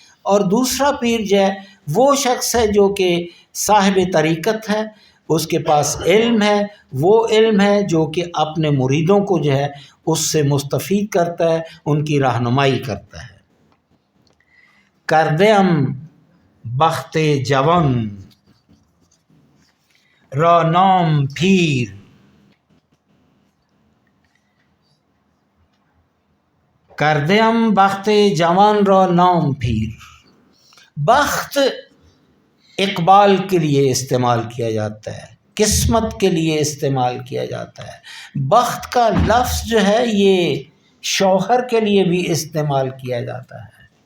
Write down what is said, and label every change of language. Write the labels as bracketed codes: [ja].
[ur] اور دوسرا پیر جو ہے وہ شخص ہے جو کہ صاحب طریقت ہے، اس کے پاس علم ہے، وہ علم ہے جو کہ اپنے مریدوں کو جو ہے اس سے مستفید کرتا ہے، ان کی رہنمائی کرتا ہے۔ [fa] کردیم بخت جوان را نام پیر، کردیم بخت جوان را نام پیر. [ur] بخت اقبال کے لیے استعمال کیا جاتا ہے، قسمت کے لیے استعمال کیا جاتا ہے. بخت کا لفظ جو ہے یہ شوہر کے لیے بھی استعمال کیا جاتا ہے.